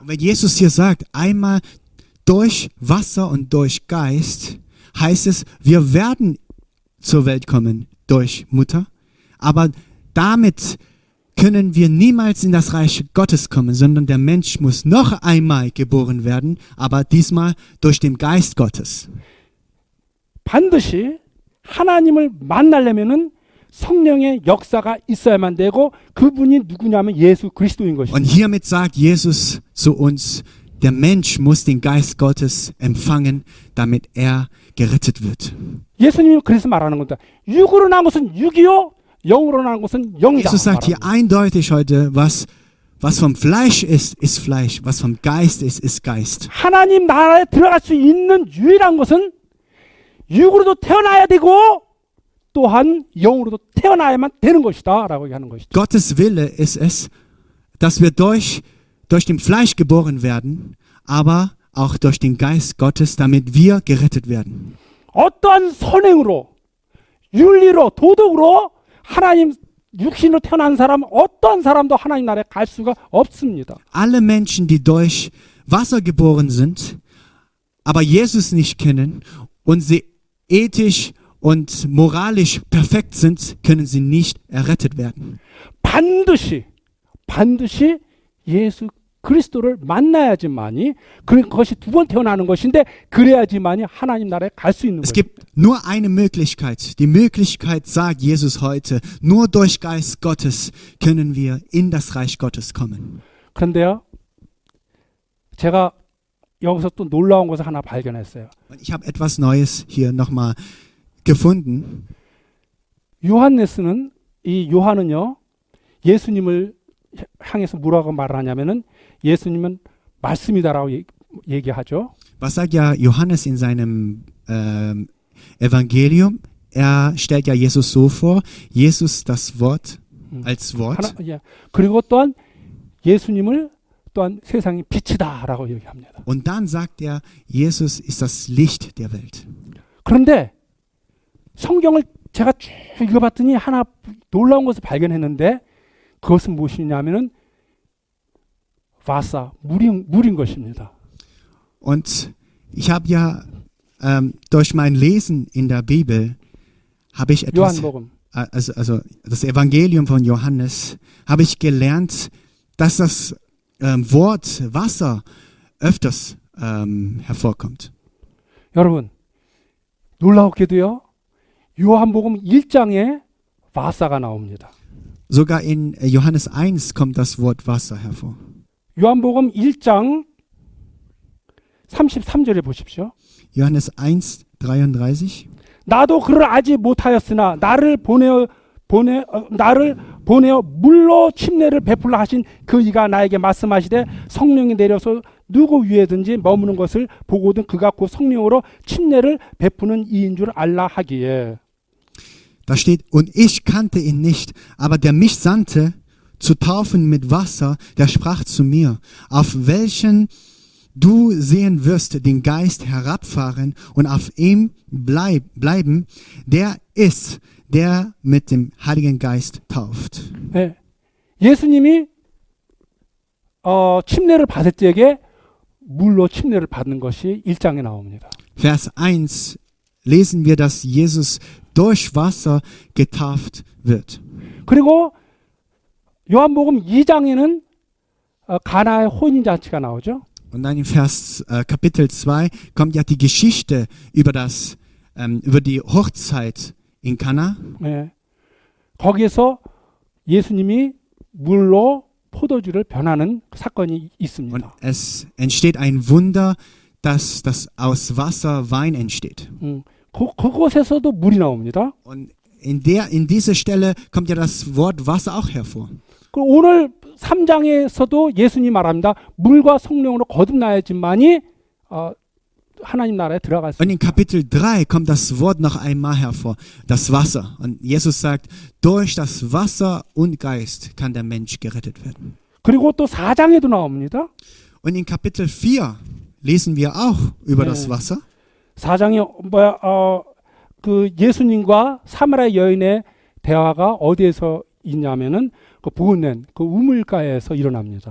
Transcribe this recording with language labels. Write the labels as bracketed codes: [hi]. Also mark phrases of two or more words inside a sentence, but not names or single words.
[de] Wenn Jesus hier sagt, einmal durch Wasser und durch Geist, heißt es, wir werden zur Welt kommen durch Mutter, aber damit können wir niemals in das Reich Gottes kommen, sondern der Mensch muss noch einmal geboren werden, aber diesmal durch den Geist Gottes. [ko] 반드시 하나님을 만나려면은 성령의 역사가 있어야만 되고 그분이 누구냐면 예수 그리스도인 [de] Und [ko] 것입니다. [de] hiermit sagt Jesus zu uns, der Mensch muss den Geist Gottes empfangen, damit er gerettet wird. [ko] 예수님이 그래서 말하는 겁니다. 육으로 난 것은 육이요, 영으로 난 것은 영이다. [de] Jesus sagt hier eindeutig heute, was vom Fleisch ist, ist Fleisch, was vom Geist ist Geist. [ko] 하나님 나라에 들어갈 수 있는 유일한 것은 육으로도 태어나야 되고 또한 영으로도 태어나야만 되는 것이다 라고 얘기하는 것이죠. [de] Gottes Wille ist es, dass wir durch dem Fleisch geboren werden, aber auch durch den Geist Gottes, damit wir gerettet werden. [ko] 어떠한 선행으로 윤리로 도덕으로 하나님 육신으로 태어난 사람 어떤 사람도 하나님 나라에 갈 수가 없습니다. [de] Alle Menschen, die durch Wasser geboren sind, aber Jesus nicht kennen und sie ethisch und moralisch perfekt sind, können sie nicht errettet werden. [ko] 반드시 예수 그리스도를 만나야지만이 그것이 두 번 태어나는 것인데 그래야지만이 하나님 나라에 갈 수 있는 [de] Es [ko] 거예요. [de] gibt nur eine Möglichkeit. Die Möglichkeit sagt Jesus heute, nur durch Geist Gottes können wir in das Reich Gottes kommen. [ko] 그런데요, 제가 여기서 또 놀라운 것을 하나 발견했어요. [de] Und ich habe etwas Neues hier nochmal gefunden. [ko] 요한네스는 이 요한은요 예수님을 향해서 뭐라고 말하냐면은 예수님은 말씀이다라고 얘기하죠. [de] Was sagt ja Johannes in seinem Evangelium? Er stellt ja Jesus so vor, Jesus das Wort als Wort. [ko] 예. 그리고 또한 예수님을 또한 세상의 빛이다라고 얘기합니다. [de] Und dann sagt er, Jesus ist das Licht der Welt. [ko] 그런데 성경을 제가 쭉 읽어봤더니 하나 놀라운 것을 발견했는데 그것은 무엇이냐면은 와사 물인 것입니다. [de] Und ich habe ja durch mein Lesen in der Bibel habe ich etwas, [ko] 요한복음. [de] also das Evangelium von Johannes, habe ich gelernt, dass das Wort Wasser öfters hervorkommt. [ko] 여러분 놀라웠게도요. 요한복음 1장에 와사가 나옵니다. [de] Sogar in Johannes 1 kommt das Wort Wasser hervor. [ko] 요한복음 1장 33절에 보십시오. [de] Johannes 1, 33. [ko] 나도 그를 알지 못하였으나 나를 보내어 물로 침례를 베풀라 하신 그 이가 나에게 말씀하시되 성령이 내려서 누구 위에든지 머무는 것을 보고든 그가 곧 성령으로 침례를 베푸는 이인 줄 알라 하기에. [de] Da steht, und ich kannte ihn nicht, aber der mich sandte, zu taufen mit Wasser, der sprach zu mir, auf welchen du sehen wirst den Geist herabfahren und auf ihm bleiben, der ist, der mit dem Heiligen Geist tauft. [ko] 네. 예수님이 침례를 받을 때에 물로 침례를 받는 것이 1장에 나옵니다. [de] Vers 1 lesen wir, dass Jesus durch Wasser getauft wird. [ko] 그리고 요한복음 2장에는 가나의 혼인잔치가 나오죠. [de] Und dann in Vers Kapitel 2 kommt ja die Geschichte über die Hochzeit in Kana. [ko] 네. 거기에서 예수님이 물로 포도주를 변하는 사건이 [de] Und [ko] 있습니다. [de] es entsteht ein Wunder, dass aus Wasser Wein entsteht. [ko] 그곳에서도 물이 나옵니다. [de] Und in dieser Stelle kommt ja das Wort Wasser auch hervor. [ko] 오늘 3장에서도 예수님 말합니다. 물과 성령으로 거듭나야지만이 하나님 나라에 들어갈 수 [de] Und in Kapitel 3 kommt das Wort noch einmal hervor, das Wasser. Und Jesus sagt, durch das Wasser und Geist kann der Mensch gerettet werden. [ko] 그리고 또 4장에도 나옵니다. [de] Und in Kapitel 4 lesen wir auch über das Wasser. [ko] 4장에 그 예수님과 사마리아 여인의 대화가 어디에서 있냐면은 그 보은낸 그 우물가에서 일어납니다.